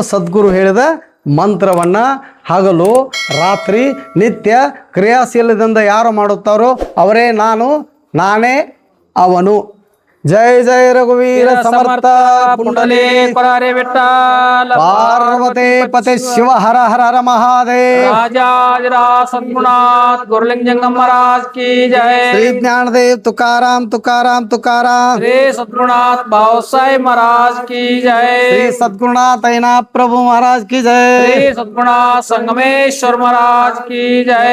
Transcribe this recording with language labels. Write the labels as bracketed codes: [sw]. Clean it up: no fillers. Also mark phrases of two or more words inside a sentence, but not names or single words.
[kn] ಸದ್ಗುರು ಹೇಳಿದ ಮಂತ್ರವನ್ನು ಹಗಲು ರಾತ್ರಿ ನಿತ್ಯ ಕ್ರಿಯಾಶೀಲದಿಂದ ಯಾರು ಮಾಡುತ್ತಾರೋ ಅವರೇ ನಾನೇ ಅವನು. ಜಯ ಜಯ ರಘುವೀರ ಸಮರ್ಥ ಪುಂಡಲೇ ಕೊರಾರೆ ವಿಠ್ಠಲ ಪಾರ್ವತಿ ಪತಿ ಶಿವ ಹರ ಹರ ಹರ ಮಹಾದೇವ್. [mr] राजाधिराज सद्गुणात गुरुलिंग जंगम महाराज की जय. श्री ज्ञानदेव तुकाराम तुकाराम तुकाराम. श्री सद्गुणात भावसाई महाराज की जय. श्री सद्गुरुनाथ ऐना प्रभु महाराज की जय. श्री सद्गुणात संगमेश्वर महाराज की जय.